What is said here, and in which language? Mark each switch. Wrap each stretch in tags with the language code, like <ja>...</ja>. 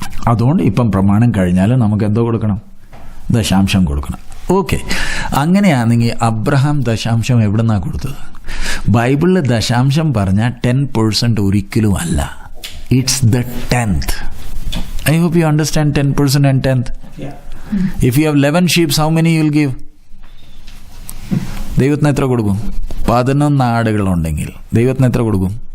<ml>അതുകൊണ്ട് ഇപ്പം പ്രമാണം കഴിഞ്ഞാൽ നമുക്ക് എന്തോ കൊടുക്കണം? ദശാംശം കൊടുക്കണം. ഓക്കെ, അങ്ങനെയാണെങ്കിൽ അബ്രഹാം ദശാംശം എവിടെ നിന്നാണ് കൊടുത്തത്? ബൈബിളിൽ ദശാംശം പറഞ്ഞാൽ 10% ഒരിക്കലും അല്ല.</ml> <en>It's the 10th. I hope you understand 10% and 10th. If you have 11 sheep, how many you will give?</en> <ml>ദൈവത്തിന് എത്ര കൊടുക്കും? 11 ആടുകളുണ്ടെങ്കിൽ ദൈവത്തിന് എത്ര കൊടുക്കും?</ml>